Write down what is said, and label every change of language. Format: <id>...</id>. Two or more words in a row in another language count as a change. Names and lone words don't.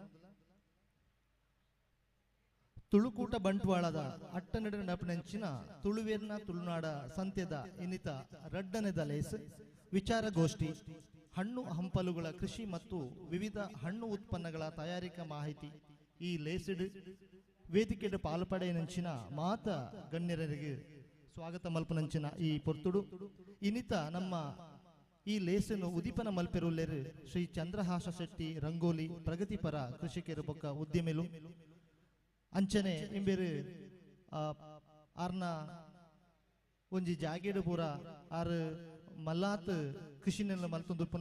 <tcy>ತುಳುಕೂಟ ಬಂಟ್ವಾಳದ ಅಟ್ಟನಡೆ ನಡಪಿನಂಚಿನ ತುಳುವೇರ್ನ ತುಳುನಾಡ ಸಂತ್ಯದ ಇನ್ನಿತ ರಡ್ಡನೆದ ಲೇಸ್ ವಿಚಾರಗೋಷ್ಠಿ</tcy> <kn>ಹಣ್ಣು ಹಂಪಲುಗಳ ಕೃಷಿ ಮತ್ತು ವಿವಿಧ ಹಣ್ಣು ಉತ್ಪನ್ನಗಳ ತಯಾರಿಕಾ ಮಾಹಿತಿ</kn> <tcy>ಈ ಲೇಸಿಡ್ ವೇದಿಕೆಯ ಪಾಲ್ಪಡೆಯಂಚಿನ ಮಾತ ಗಣ್ಯರಿಗೆ ಸ್ವಾಗತ ಮಲ್ಪನಂಚಿನ ಈ ಪೊರ್ತುಡು ಇನ್ನಿತ ನಮ್ಮ ಈ ಲೇಸನ್ನು ಉದೀಪನ ಮಲ್ಪೆರುಲ್ಲೆರು ಶ್ರೀ ಚಂದ್ರಹಾಸ ಶೆಟ್ಟಿ ರಂಗೋಲಿ ಪ್ರಗತಿಪರ ಕೃಷಿಕರ ಬೊಕ್ಕ ಉದ್ಯಮಿಲು ಅಂಚನೆ ಇಂಬೇರು ಆರ್ನ ಒಂಜಿ ಜಾಗೇಡು ಪೂರ ಆರು ಮಲ್ಲಾತ್ ಕೃಷಿನೆಲ್ಲ ಮಲ್ತೊಂದು ಪುನಃ</tcy>